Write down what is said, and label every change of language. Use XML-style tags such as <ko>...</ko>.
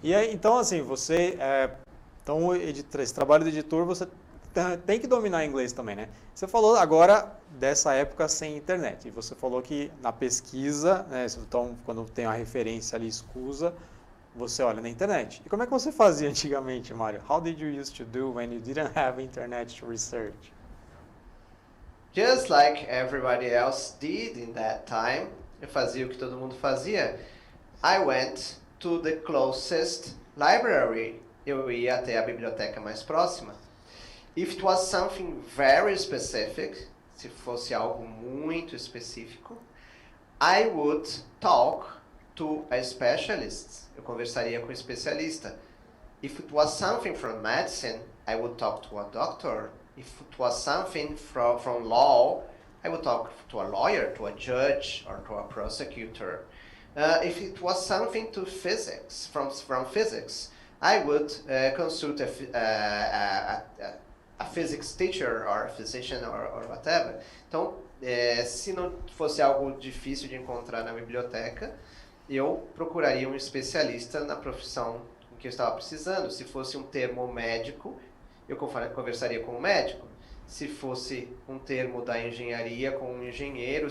<pt>Então assim, você, então, esse trabalho de editor, você tem que dominar inglês também, né? Você falou agora dessa época sem internet, e você falou que na pesquisa, né, então, quando tem uma referência ali escusa, você olha na internet. E como é que você fazia antigamente, Mário?</pt> <en>How did you used to do when you didn't have internet to research? Just like everybody else did in that time,</en> <pt>eu fazia o que todo mundo fazia.</pt> <en>I went to the closest library.</en> <pt>Eu ia até a biblioteca mais próxima.</pt> <en>If it was something very specific,</en> <pt>se fosse algo muito específico,</pt> <en>I would talk to a specialist.</en> <pt>Eu conversaria com um especialista.</pt> <en>If it was something from medicine, I would talk to a doctor. If it was something from law, I would talk to a lawyer, to a judge, or to a prosecutor. If it was something to physics, from physics, I would consult a physics teacher or a physician or whatever.</en> <pt>Então, se não fosse algo difícil de encontrar na biblioteca, eu procuraria um especialista na profissão em que eu estava precisando. Se fosse um termo médico, eu conversaria com um médico. Se fosse um termo da engenharia, com um engenheiro.</pt>